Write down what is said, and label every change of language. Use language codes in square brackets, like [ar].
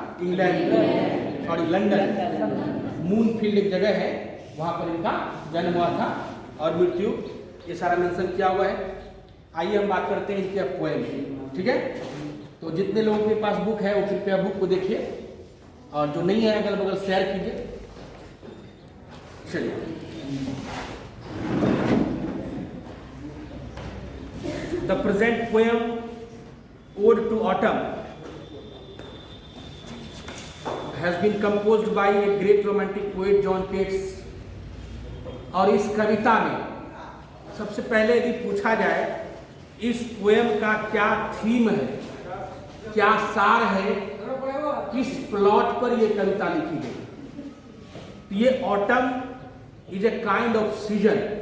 [hi] England, sorry London, मूनफील्ड एक जगह है, वहाँ पर इनका जन्म हुआ था। और मृत्यु ये सारा मेंशन किया हुआ है। आइए हम बात करते हैं इनके पोएम की, ठीक है। तो जितने लोगों के पास बुक है वो कृपया बुक को देखिए, और जो नहीं है अगल बगल शेयर कीजिए। [en] चलिए, the present poem ode to autumn has been composed by a great romantic poet John Keats। [hi] और इस कविता में सबसे पहले यदि पूछा जाए इस पोएम का क्या थीम है, क्या सार है, किस प्लॉट पर ये कविता लिखी गई, तो ये [en] Autumn is a kind of season.